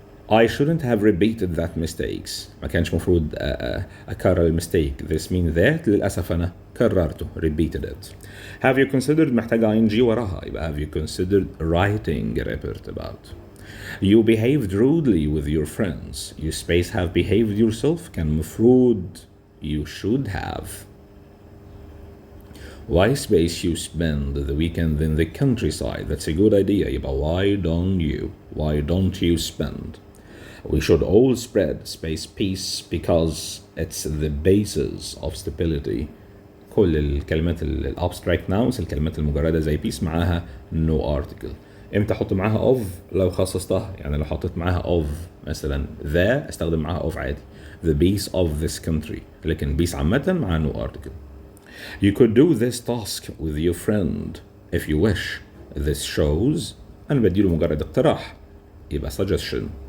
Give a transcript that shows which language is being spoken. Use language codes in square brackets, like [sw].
[en] I shouldn't have repeated that mistakes. [ar] ما كانش مفروض أكرر المستيك. [en] This means that [ar] للأسف أنا كررته [en] repeated it. Have you considered [ar] محتاجة [en] ing [ar] وراها، يبقى [en] have you considered writing a report about. You behaved rudely with your friends. You space have behaved yourself [ar] كان مفروض [en] you should have. Why space you spend the weekend in the countryside. That's a good idea. [ar] يبقى [en] why don't you spend. We should all spread space peace because it's the basis of stability. [ar] كل الكلمات الابستراكت nouns، الكلمات المجردة زي peace معاها no article. امتى احط معاها of؟ لو خصصتها، يعني لو حطيت معاها of مثلا the استخدم معاها of عادي. [en] The base of this country، [ar] لكن [en] base [ar] عامة مع [en] no article. You could do this task with your friend if you wish. This shows [ar] أنا بديله مجرد اقتراح، يبقى suggestion.